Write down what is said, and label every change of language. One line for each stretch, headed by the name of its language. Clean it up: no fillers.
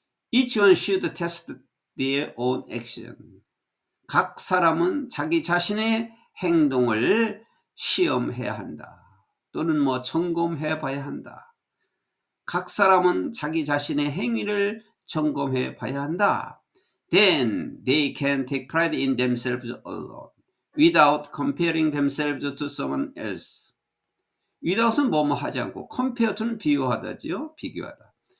English: Each one should test their own action.
Korean: 각 사람은 자기 자신의 행동을 시험해야 한다. 또는 점검해 봐야 한다. 각 사람은 자기 자신의 행위를 점검해 봐야 한다.
English: Then they can take pride in themselves alone, without comparing themselves to someone else.
Korean: without은 하지 않고, compare to는 비교하다지요. 비교하다.